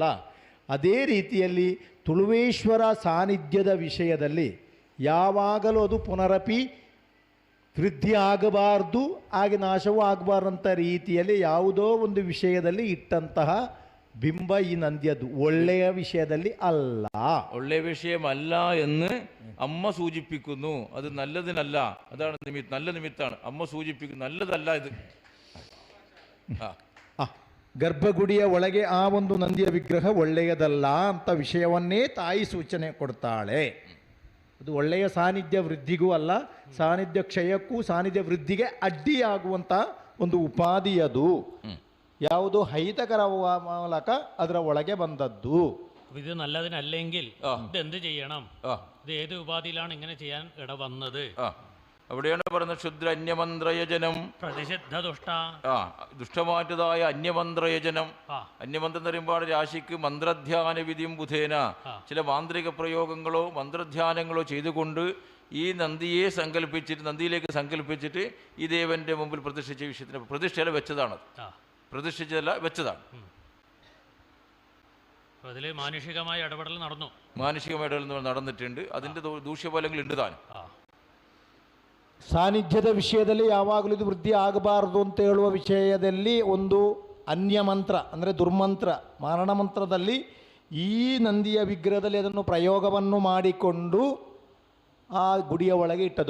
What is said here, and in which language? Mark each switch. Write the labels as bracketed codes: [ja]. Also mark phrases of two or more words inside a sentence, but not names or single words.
[kn] ಅದೇ ರೀತಿಯಲ್ಲಿ ತುಳುವೇಶ್ವರ ಸಾನ್ನಿಧ್ಯದ ವಿಷಯದಲ್ಲಿ ಯಾವಾಗಲೂ ಅದು ಪುನರಪಿ ವೃದ್ಧಿ ಆಗಬಾರ್ದು ಹಾಗೆ ನಾಶವೂ ಆಗಬಾರ್ದಂಥ ರೀತಿಯಲ್ಲಿ ಯಾವುದೋ ಒಂದು ವಿಷಯದಲ್ಲಿ ಇಟ್ಟಂತಹ ಬಿಂಬ ಈ ನಂದಿಯದು, ಒಳ್ಳೆಯ ವಿಷಯದಲ್ಲಿ ಅಲ್ಲ. [ml] ഒള്ളേ വിഷയമല്ല എന്ന് അമ്മ സൂചിപ്പിക്കുന്നു. അത് നല്ലതിനല്ല, അതാണ് നല്ല നിമിത്താണ്. അമ്മ സൂചിപ്പിക്കുന്നു, നല്ലതല്ല ഇത്. [kn] ಗರ್ಭಗುಡಿಯ ಒಳಗೆ ಆ ಒಂದು ನಂದಿಯ ವಿಗ್ರಹ ಒಳ್ಳೆಯದಲ್ಲ ಅಂತ ವಿಷಯವನ್ನೇ ತಾಯಿ ಸೂಚನೆ ಕೊಡ್ತಾಳೆ. ಅದು ಒಳ್ಳೆಯ ಸಾನ್ನಿಧ್ಯ ವೃದ್ಧಿಗೂ ಅಲ್ಲ, ಸಾನ್ನಿಧ್ಯ ಕ್ಷಯಕ್ಕೂ ಸಾನ್ನಿಧ್ಯ ವೃದ್ಧಿಗೆ ಅಡ್ಡಿಯಾಗುವಂಥ ಒಂದು ಉಪಾಧಿ ಅದು. ಯಾವುದೋ ಅಹಿತಕರ ಮೂಲಕ ಅದರ ಒಳಗೆ ಬಂದದ್ದು. [ml] ഇത് നല്ലതിനല്ലെങ്കിൽ ഇതെന്ത് ചെയ്യണം? ഇത് ഏത് ഉപാധിയിലാണ് ഇങ്ങനെ ചെയ്യാൻ ഇട വന്നത്? അവിടെയാണ് പറയുന്നത് ക്ഷുദ്ര അന്യമന്ത്രയജനം, പ്രതിഷിദ്ധ ദുഷ്ട, ദുഷ്ടമാറ്റതായ അന്യമന്ത്രയജനം. അന്യമന്ത്രം എന്ന് പറയുമ്പോൾ രാശിക്ക് മന്ത്രധ്യാന വിധിയും ബുധേന ചില മാന്ത്രിക പ്രയോഗങ്ങളോ മന്ത്രധ്യാനങ്ങളോ ചെയ്തുകൊണ്ട് ഈ നന്ദിയെ സങ്കല്പിച്ചിട്ട്, നന്ദിയിലേക്ക് സങ്കല്പിച്ചിട്ട് ഈ ദേവന്റെ മുമ്പിൽ പ്രതിഷ്ഠിച്ച വിഷയത്തിന് പ്രതിഷ്ഠയല്ല വെച്ചതാണ്, പ്രതിഷ്ഠിച്ചതല്ല വെച്ചതാണ്. അതിൽ മാനുഷികമായ ഇടപെടൽ നടന്നു, മാനുഷികമായ ഇടപെടൽ നടന്നിട്ടുണ്ട്. അതിൻ്റെ ദൂഷ്യഫലങ്ങൾ ഉണ്ട് താനും. [kn] ಸಾನ್ನಿಧ್ಯದ ವಿಷಯದಲ್ಲಿ ಯಾವಾಗಲೂ ಇದು ವೃದ್ಧಿ ಆಗಬಾರದು ಅಂತ ಹೇಳುವ ವಿಷಯದಲ್ಲಿ ಒಂದು ಅನ್ಯಮಂತ್ರ ಅಂದರೆ ದುರ್ಮಂತ್ರ, ಮಾರಣ ಮಂತ್ರದಲ್ಲಿ ಈ ನಂದಿಯ ವಿಗ್ರಹದಲ್ಲಿ ಅದನ್ನು ಪ್ರಯೋಗವನ್ನು ಮಾಡಿಕೊಂಡು ಆ ಗುಡಿಯ ಒಳಗೆ ಇಟ್ಟದ್ದು.